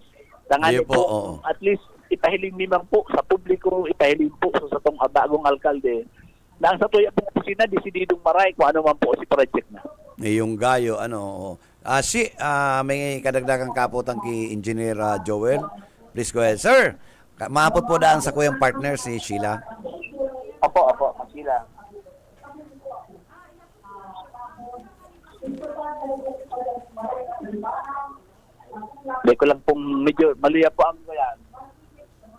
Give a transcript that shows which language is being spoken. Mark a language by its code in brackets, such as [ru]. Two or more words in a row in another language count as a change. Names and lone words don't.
[bik] Tangan po [en] at least [bik] ipahiling naman po sa publiko, ipahiling po sa itong bagong alkalde na ang sa tuya pong kusina, desididong maray kung ano man po si project na. Yung gayo, may kadagdagang kapotan kay Engineer Joel. [en] Please go ahead, sir. [bik] Maapot po daan sa kuyang partner si Sheila. Opo, Sheila. [tl] Hindi ko lang pong medyo maluya po ang yan.